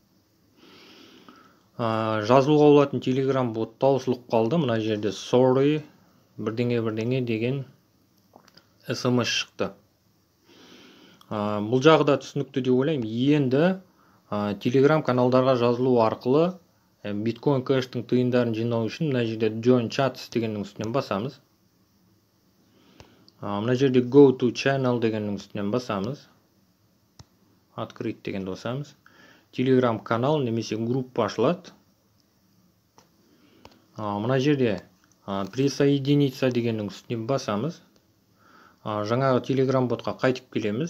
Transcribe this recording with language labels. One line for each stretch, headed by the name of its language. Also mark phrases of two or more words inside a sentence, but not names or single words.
Kazakh: Жазылуға болатын телеграм бот таусылып қалды. Мына жерде sorry бірдеңе деген SMS шықты. Бұл жағы да түсінікті деп ойлаймын. Енді телеграм каналдарға жазылу арқылы биткоин кэштің тиындарын жинау үшін мына жерде
English: join chats
Kazakh: дегеннің үстінен басамыз. Мына жерде
English: go to channel
Kazakh: дегеннің үстінен басамыз. Открыть дегенді басамыз. Telegram канал немесе группа ашылады. Мына жерде присоединиться дегеннің үстіне басамыз. Жаңағы Telegram ботқа қайтып келеміз.